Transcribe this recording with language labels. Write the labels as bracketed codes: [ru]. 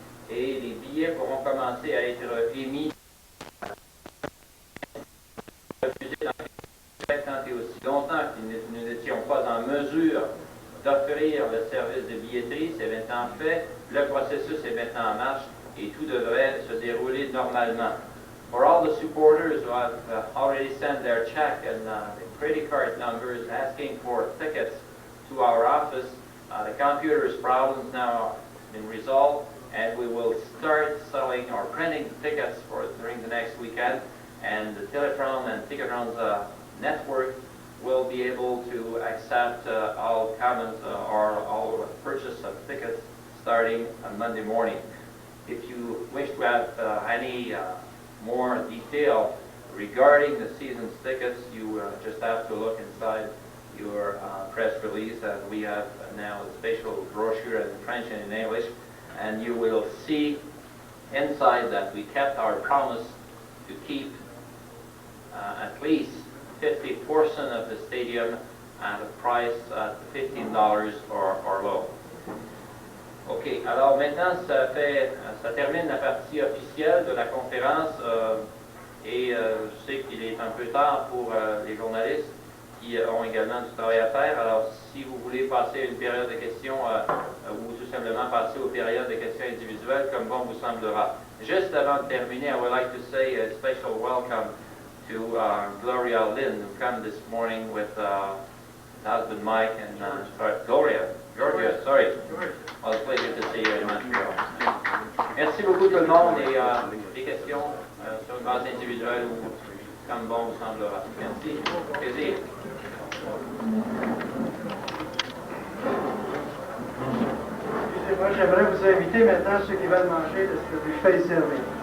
[fr] Et les billets pourront commencer à être émis tant et aussi longtemps que nous n'étions pas en mesure d'offrir le service de billetterie. C'est maintenant fait, le processus est maintenant en marche et tout devrait se dérouler normalement. [en] For all the supporters who have already sent their check and credit card numbers asking for tickets to our office, the computer's problems now have been resolved, and we will start selling or printing tickets during the next weekend, and the Teletron and Ticketron's network will be able to accept all comments or all purchase of tickets starting on Monday morning. If you wish to have any more detail regarding the season's tickets, you just have to look inside your press release. We have now a special brochure in French and in English, and you will see inside that we kept our promise to keep at least 50% of the stadium at a price at $15 or low. OK. [fr] Alors maintenant, ça termine la partie officielle de la conférence et je sais qu'il est un peu tard pour les journalistes qui ont également du travail à faire. Alors, si vous voulez passer à une période de questions ou tout simplement passer aux périodes de questions individuelles, comme bon vous semblera. Just avant de terminer, [en] I would like to say a special welcome to Gloria Lynn, who came this morning with husband Mike and Georgia, sorry. Well, it's a pleasure to see you in Montreal. [fr] Merci beaucoup tout le monde et des questions sur une base individuelle ou comme bon vous semblera. Merci. Plaisir. Excusez-moi, j'aimerais vous inviter maintenant ceux qui veulent manger de ce que je fais servir.